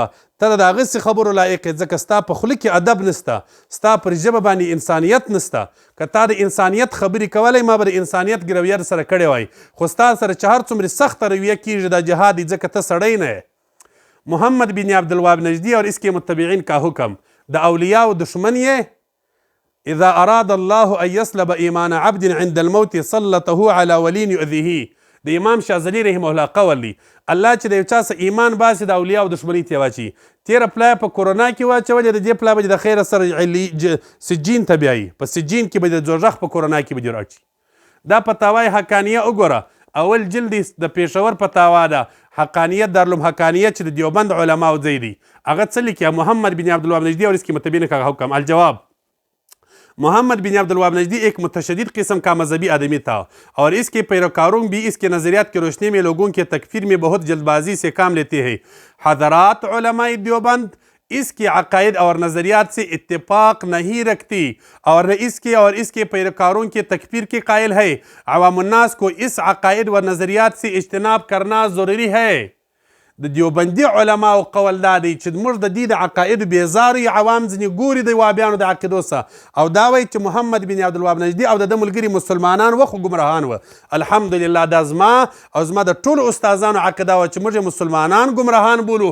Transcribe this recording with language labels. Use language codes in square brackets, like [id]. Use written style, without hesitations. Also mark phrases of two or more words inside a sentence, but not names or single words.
[ps] ته د هغسې خبرو لایق یې، ځکه ستا په خوله کې ادب نسته، ستا پر ژبه باندې انسانیت نسته. که تا د انسانیت خبرې کولی، ما به د انسانیت رویه سره کړې وای. خو ستا سره چې هر څومره سخته رویه کېږي دا جهاد دی، ځکه ته سړی نه یې. [ur] محمد بن عبدالوهاب نجدی اور اس کے متبعین کا حکم، [ps] د اولیاء و دشمن یې. [ar] اذا اراد الله ان يسلب ایمان عبد عند الموت سلطه على ولي يؤذيه. [ps] د امام شاذلی رحمه الله قول دی، الله چې د یو چا څه ایمان باسي د اولیاء او دشمنۍ ته واچي. تیره پلای په کورونا کې واچولې، د دې پلای به د خیره سره سجین ته بیایي، په سجین کې به د دوزخ په کورونا کې به دې راچي. دا فتاوای حقانیه وګوره. اول جلد د پېښور فتاوا ده، حقانیت دارالعلوم حقانیت چې د دیوبند علماو ځای دی. هغه څه لیکي؟ [ur] محمد بن عبدالوهاب نجدی اور اس کی متبعین کا حکم. الجواب، محمد بن عبدالوهاب نجدی ایک متشدد قسم کا مذہبی آدمی تھا اور اس کے پیروکاروں بھی اس کے نظریات کی روشنی میں لوگوں کے تکفیر میں بہت جلد بازی سے کام لیتے ہیں. حضرات علماء دیوبند اس کے عقائد اور نظریات سے اتفاق نہیں رکھتی اور اس کے پیروکاروں کے تکفیر کے قائل ہے. عوام الناس کو اس عقائد و نظریات سے اجتناب کرنا ضروری ہے. [ps] د دیوبندي علماو قول دا دی چې موږ د دې د عقایدو بیزار یو، عوام ځینې ګوري د وهابیانو د عقیدو څخه، او دا وایي چې محمد بن عبدالوهاب نجدي او د ده ملګري مسلمانان و خو ګمراهان وه. الحمدلله دا زما او زما د ټولو استادانو عقیده وه چې موږ مسلمانان ګمراهان بولو.